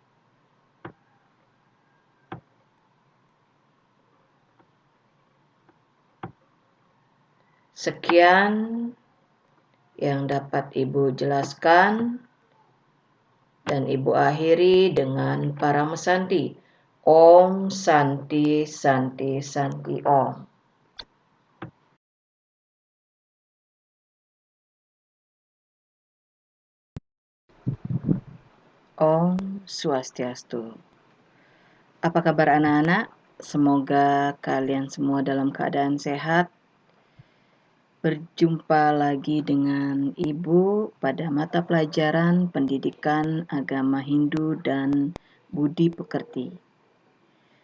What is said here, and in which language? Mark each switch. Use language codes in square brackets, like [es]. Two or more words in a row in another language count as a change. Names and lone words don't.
[id] Sekian yang dapat Ibu jelaskan dan Ibu akhiri dengan Parama Santi. [sa] Om Santi Santi Santi Om. [ban] Om Swastiastu. [id] Apa kabar anak-anak? Semoga kalian semua dalam keadaan sehat. Berjumpa lagi dengan Ibu pada mata pelajaran pendidikan agama Hindu dan budi pekerti.